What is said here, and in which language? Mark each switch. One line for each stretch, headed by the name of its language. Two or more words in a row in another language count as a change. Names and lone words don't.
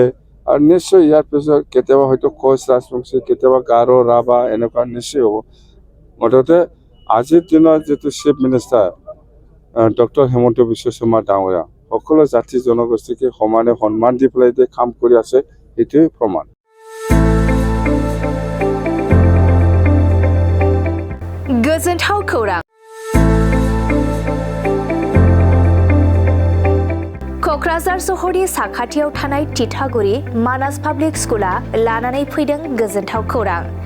Assamese: আৰু নিশ্চয় ইয়াৰ পিছত কেতিয়াবা হয়তো কোচ ৰাজবংশী, কেতিয়াবা গাৰো ৰাভা এনেকুৱা নিশ্চয় হ'ব। মুঠতে আজিৰ দিনত যিটো
English: chief minister
Assamese: ডক্টৰ হিমন্ত বিশ্ব শৰ্মা ডাঙৰীয়া সকলো জাতি জনগোষ্ঠীকে সমানে সন্মান দি পেলাই যে কাম কৰি আছে, সেইটোৱে প্ৰমাণ।
Bodo: गोजोनथाव खौरां। क'क्राझार सहरनि साखाथियाव थानाय तितागुरि मानास पाब्लिक स्कुला लानानै फैदों गोजोनथाव खौरां।